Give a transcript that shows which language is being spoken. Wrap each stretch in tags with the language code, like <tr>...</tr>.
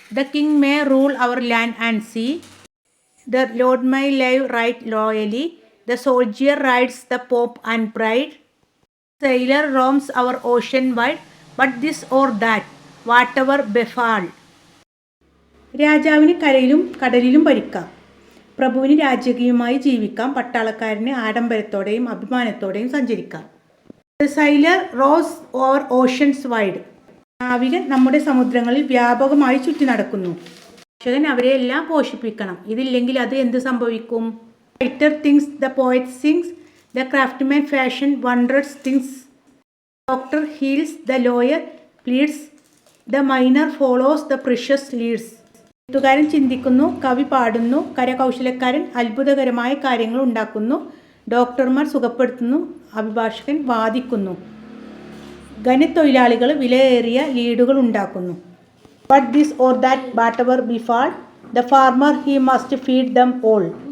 <en>The king may rule our land and sea. The lord may live right loyally. The soldier rides the pope and bride. Sailor roams our ocean wide. But this or that, whatever befall.</en> <ml>രാജാവിന് കരയിലും കടലിലും ഭരിക്കാം, പ്രഭുവിന് രാജകീയമായി ജീവിക്കാം, പട്ടാളക്കാരന് ആഡംബരത്തോടെയും അഭിമാനത്തോടെയും സഞ്ചരിക്കാം.</ml> <en>The sailor rows over oceans wide.</en> <ml>നാവികൻ നമ്മുടെ സമുദ്രങ്ങളിൽ വ്യാപകമായി ചുറ്റി നടക്കുന്നു. കർഷകൻ അവരെ എല്ലാം പോഷിപ്പിക്കണം, ഇതില്ലെങ്കിൽ അത് എന്ത് സംഭവിക്കും?</ml> <en>Writer thinks, the poet sings, the craftsman fashion wondrous things. Doctor heals, the lawyer pleads, the miner follows the precious leads.</en> <ml>എഴുത്തുകാരൻ ചിന്തിക്കുന്നു, കവി പാടുന്നു, കരകൗശലക്കാരൻ അത്ഭുതകരമായ കാര്യങ്ങൾ ഉണ്ടാക്കുന്നു, ഡോക്ടർമാർ സുഖപ്പെടുത്തുന്നു, അഭിഭാഷകൻ വാദിക്കുന്നു, ഖനിത്തൊഴിലാളികൾ വിലയേറിയ ലീഡുകൾ ഉണ്ടാക്കുന്നു.</ml> <en>But this or that whatever befall, the farmer he must feed them all.</en>